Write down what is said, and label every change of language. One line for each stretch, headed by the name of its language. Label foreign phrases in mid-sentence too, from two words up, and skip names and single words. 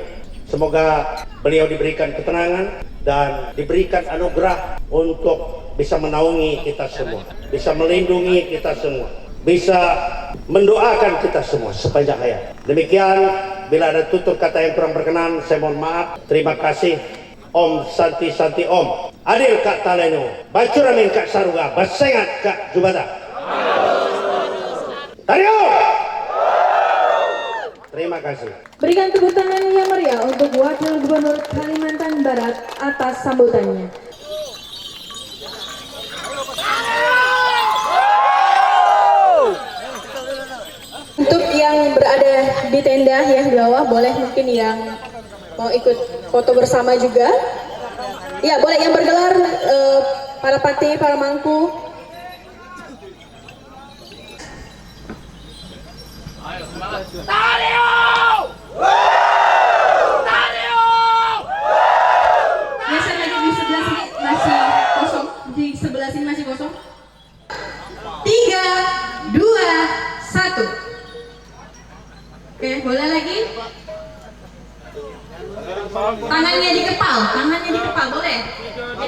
Indonesian: Semoga beliau diberikan ketenangan dan diberikan anugerah untuk bisa menaungi kita semua, bisa melindungi kita semua, bisa mendoakan kita semua sepanjang hayat. Demikian, bila ada tutur kata yang kurang berkenan, saya mohon maaf. Terima kasih.
Sanskrit: Om Santi Santi Om.
Kendayan: Adil Kak Taleno, Bacuramin Kak Saruga, Basengat Kak Jubata.
Indonesian: Tario! Terima kasih. Berikan tepuk tangan yang meriah untuk Wakil Gubernur Kalimantan Barat atas sambutannya. Untuk yang berada di tenda yang di bawah, boleh mungkin yang mau ikut foto bersama juga. Ya, boleh yang bergelar para patih, para mangku. Tario! Tario! Geser lagi di sebelah sini masih kosong. Di sebelah sini masih kosong. 3, 2, 1. Oke, boleh lagi? Tangannya di kepal, boleh.